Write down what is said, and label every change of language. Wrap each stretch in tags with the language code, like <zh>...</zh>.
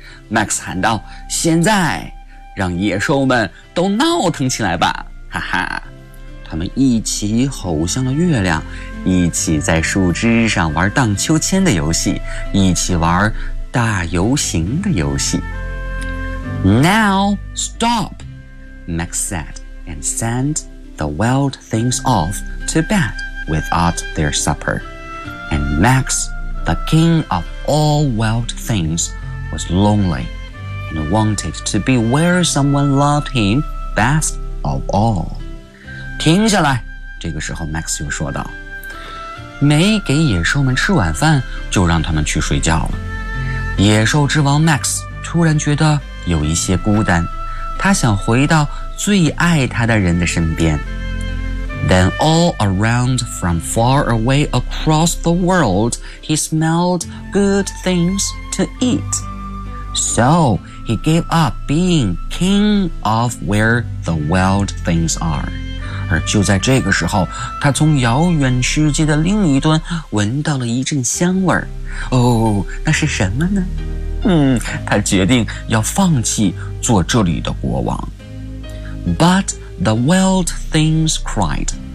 <zh>Max 喊道，现在让野兽们都闹腾起来吧，哈哈。他们一起吼向了月亮，一起在树枝上玩荡秋千的游戏，一起玩大游行的游戏。</zh> <en>Now stop, Max said, and sent the wild things off to bed without their supper. And Max, the king of all wild things, was lonely and wanted to be where someone loved him best of all.</en> <zh>停下来，这个时候 Max 又说道，没给野兽们吃晚饭就让他们去睡觉了。野兽之王 Max 突然觉得有一些孤单，他想回到最爱他的人的身边。</zh> <en>Then all around from far away across the world he smelled good things to eat. So he gave up being king of where the wild things are.</en> <zh>而就在这个时候，他从遥远世界的另一端闻到了一阵香味儿。哦，那是什么呢？他决定要放弃做这里的国王。</zh> <en>But the wild things cried,</en>